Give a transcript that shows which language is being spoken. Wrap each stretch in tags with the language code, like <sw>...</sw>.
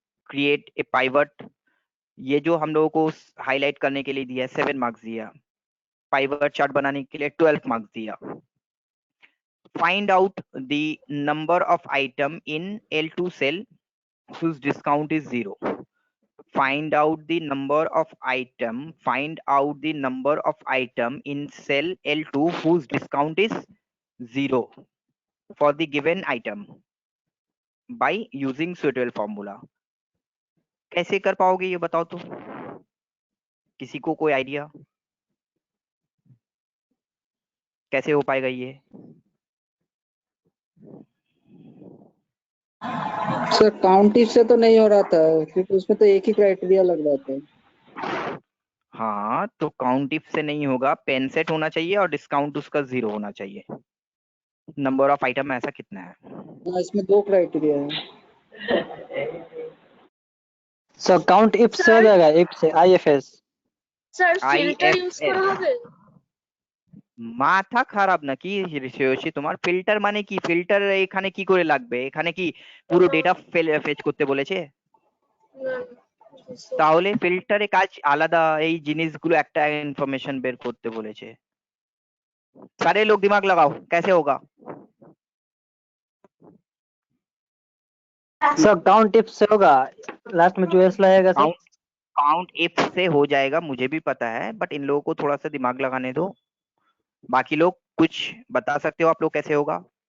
<en>create a pivot,</en> <hi>ये जो हम लोगों को हाईलाइट करने के लिए दिया 7 मार्क्स दिया, पाइवट चार्ट बनाने के लिए 12 मार्क्स दिया।</hi> <en>Find out the number of item in L2 cell whose discount is 0. Find out the number of item in cell L2 whose discount is 0 for the given item by using suitable formula.</en> <hi>कैसे कर पाओगे ये बताओ तो, किसी को कोई idea कैसे हो पाएगा ये? सर काउंट इफ से तो नहीं हो रहा था क्योंकि उसमें तो एक ही क्राइटेरिया लग रहा था। हाँ तो काउंट इफ से नहीं होगा, पेन सेट होना चाहिए और डिस्काउंट उसका 0 होना चाहिए। नंबर ऑफ आइटम ऐसा कितना है? इसमें दो क्राइटेरिया है। सर काउंट इफ से हो जाएगा, इफ से IFS।</hi> <bn>Sir filter use</bn> <en>IFS</en> <bn>করা হবে? মাথা খারাপ নাকি ঋষি, তোমার ফিল্টার মানে কি? ফিল্টার এখানে কি করে লাগবে? এখানে কি পুরো ডেটা ফেচ করতে বলেছে? না, তাহলে ফিল্টারে কাজ আলাদা, এই জিনিসগুলো একটা ইনফরমেশন বের করতে বলেছে।</bn> <hi>सारे लोग दिमाग लगाओ कैसे होगा? सर काउंट इफ से होगा, लास्ट में जो एस लगेगा सर। काउंट इफ से हो जाएगा, मुझे भी पता है, बट इन लोगों को थोड़ा सा दिमाग लगाने दो। बाकी लोग कुछ बता सकते हो आप लोग कैसे होगा?</hi>